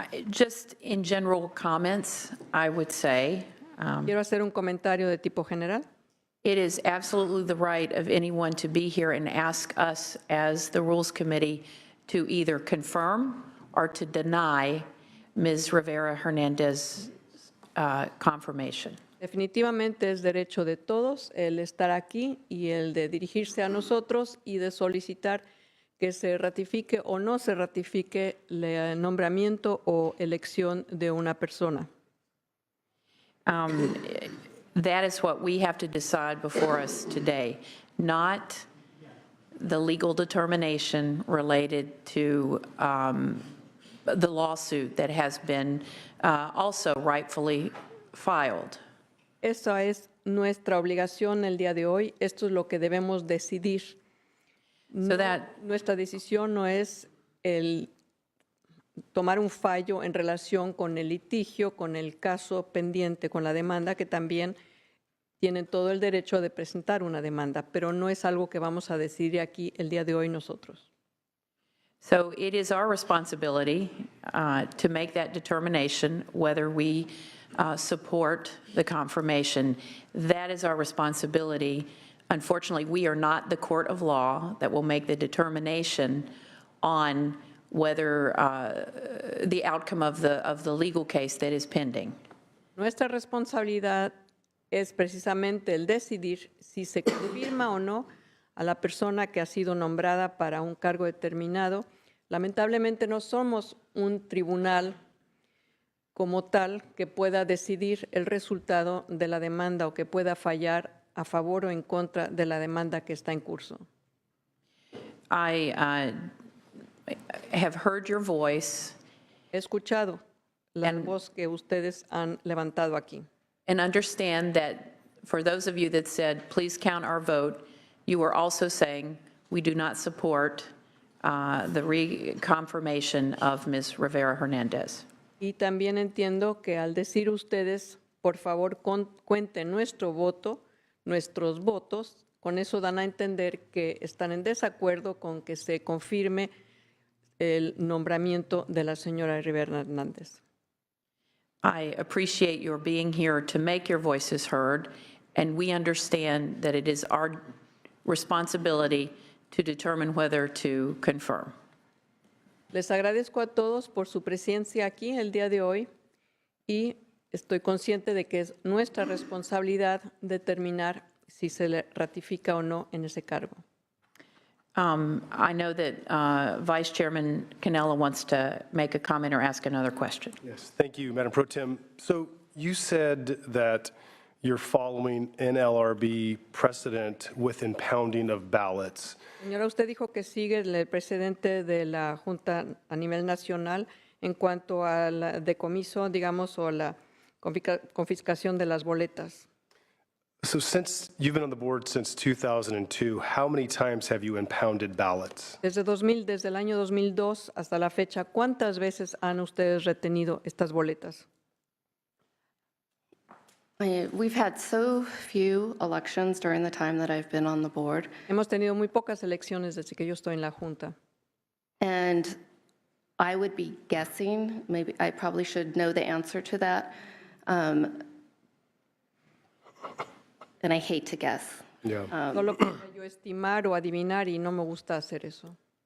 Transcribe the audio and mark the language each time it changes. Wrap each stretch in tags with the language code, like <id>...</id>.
<en>Just in general comments, I would say,</en> <es>Quiero hacer un comentario de tipo general.</es> <en>it is absolutely the right of anyone to be here and ask us as the Rules Committee to either confirm or to deny Ms. Rivera-Hernandez's confirmation.</en> <es>Definitivamente es derecho de todos el estar aquí y el de dirigirse a nosotros y de solicitar que se ratifique o no se ratifique el nombramiento o elección de una persona.</es> <en>That is what we have to decide before us today, not the legal determination related to the lawsuit that has been also rightfully filed.</en> <es>Esa es nuestra obligación el día de hoy. Esto es lo que debemos decidir. Nuestra decisión no es el tomar un fallo en relación con el litigio, con el caso pendiente, con la demanda, que también tienen todo el derecho de presentar una demanda, pero no es algo que vamos a decidir aquí el día de hoy nosotros.</es> <en>So it is our responsibility to make that determination whether we support the confirmation. That is our responsibility. Unfortunately, we are not the court of law that will make the determination on whether the outcome of the legal case that is pending.</en> <es>Nuestra responsabilidad es precisamente el decidir si se confirma o no a la persona que ha sido nombrada para un cargo determinado. Lamentablemente no somos un tribunal como tal que pueda decidir el resultado de la demanda o que pueda fallar a favor o en contra de la demanda que está en curso.</es> <en>I have heard your voice.</en> <es>He escuchado la voz que ustedes han levantado aquí.</es> <en>And understand that for those of you that said, please count our vote, you were also saying we do not support the reconfirmation of Ms. Rivera-Hernandez.</en> <es>Y también entiendo que al decir ustedes, por favor, cuenten nuestro voto, nuestros votos, con eso dan a entender que están en desacuerdo con que se confirme el nombramiento de la señora Rivera-Hernandez.</es> <en>I appreciate your being here to make your voices heard, and we understand that it is our responsibility to determine whether to confirm.</en> <es>Les agradezco a todos por su presencia aquí el día de hoy y estoy consciente de que es nuestra responsabilidad determinar si se le ratifica o no en ese cargo.</es> <en>I know that Vice Chairman Cannella wants to make a comment or ask another question. Yes, thank you, Madam Pro Tem. So you said that you're following NLRB precedent with impounding of ballots.</en> <es>Señora, usted dijo que sigue el precedente de la Junta a nivel nacional en cuanto al decomiso, digamos, o la confiscación de las boletas.</es> <en>So since you've been on the board since 2002, how many times have you impounded ballots?</en> <es>Desde el año 2002 hasta la fecha, ¿cuántas veces han ustedes retenido estas boletas?</es> <en>We've had so few elections during the time that I've been on the board.</en> <es>Hemos tenido muy pocas elecciones desde que yo estoy en la Junta.</es> <en>And I would be guessing, maybe I probably should know the answer to that. And I hate to guess. Yeah.</en> <es>No lo puedo yo estimar o adivinar y no me gusta hacer eso.</es>